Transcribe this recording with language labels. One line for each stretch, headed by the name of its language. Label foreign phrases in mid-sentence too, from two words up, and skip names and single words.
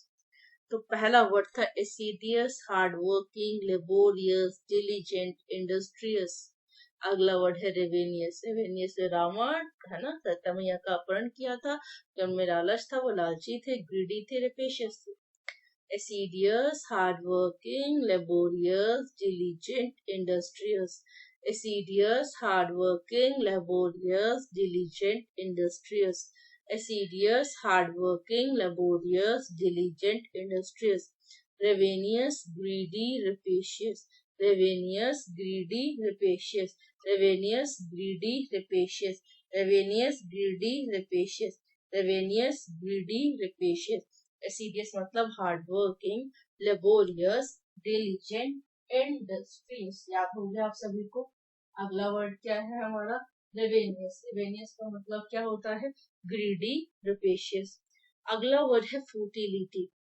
Hindi: तो पहला वर्ड था
English: assiduous, hard working, laborious, diligent, industrious.
Hindi: अगला वर्ड है रेवेनियस। रेवेनियस में रावण, है ना, सीता मैया का अपहरण किया था, तो उनमें लालच था, वो लालची थे,
English: greedy थे, rapacious
Hindi: थे।
English: assiduous, hardworking, laborious, diligent, industrious. Assiduous, hardworking, laborious, diligent, industrious. Assiduous, hardworking, laborious, diligent, industrious. Ravenous, greedy, rapacious. Ravenous, greedy, rapacious. Ravenous, greedy, rapacious. Ravenous, greedy, rapacious. Ravenous, greedy, rapacious. assiduous मतलब hard working, laborious, diligent, industrious।
Hindi: याद हो गया आप सभी को। अगला वर्ड क्या है हमारा? रेवेनियस। रेवेनियस का मतलब क्या होता है?
English: greedy, rapacious.
Hindi: अगला वर्ड है फूटिलिटी।